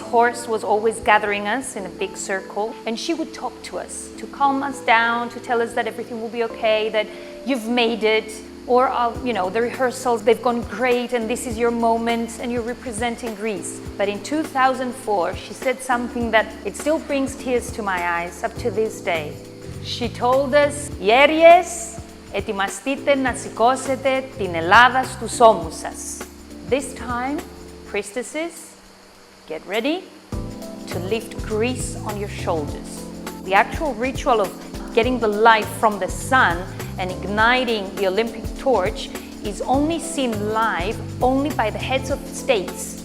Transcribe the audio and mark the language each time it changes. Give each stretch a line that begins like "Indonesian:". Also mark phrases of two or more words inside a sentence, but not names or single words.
English: Horst was always gathering us in a big circle, and she would talk to us, to calm us down, to tell us that everything will be okay, that you've made it, or you know, the rehearsals, they've gone great, and this is your moment, and you're representing Greece. But in 2004, she said something that it still brings tears to my eyes up to this day. She told us,
Greek: «Γέριες, ετοιμαστείτε να σηκώσετε την Ελλάδα στους ώμους σας».
English: This time, priestesses, get ready to lift Greece on your shoulders. The actual ritual of getting the light from the sun and igniting the Olympic torch is only seen live only by the heads of states.